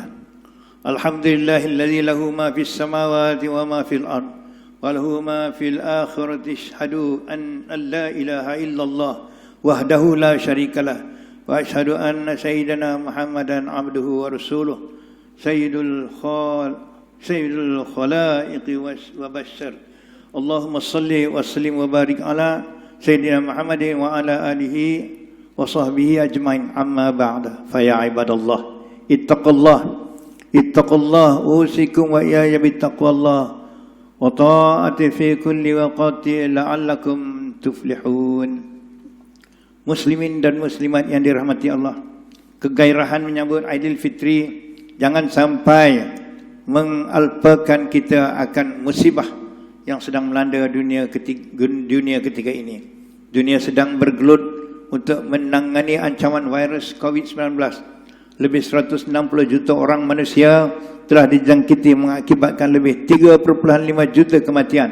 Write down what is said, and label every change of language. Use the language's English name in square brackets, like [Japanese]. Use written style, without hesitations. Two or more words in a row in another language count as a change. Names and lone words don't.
[Arabic] الحمد لله الذي له ما في السماوات وما في الأرض وله ما في الآخرة. أشهد أن لا إله إلا الله وحده لا شريك له وأشهد أن سيدنا محمدا عبده ورسوله سيد الخلائق وبشر. اللهم صل وسلم وبارك على سيدنا محمد وعلى آله وصحبه أجمعين. أما بعد فيا عباد الله اتقوا الله أوصيكم وإياي بتقوى الله وطاعة في كل وقت لعلكم تفلحون. [Malay] Muslimin dan muslimat yang dirahmati Allah, kegairahan menyambut Aidil Fitri jangan sampai mengalpakan kita akan musibah yang sedang melanda dunia ketiga ini. Dunia sedang bergelut untuk menangani ancaman virus COVID-19 lebih 160 juta orang manusia telah dijangkiti mengakibatkan lebih 3,5 juta kematian.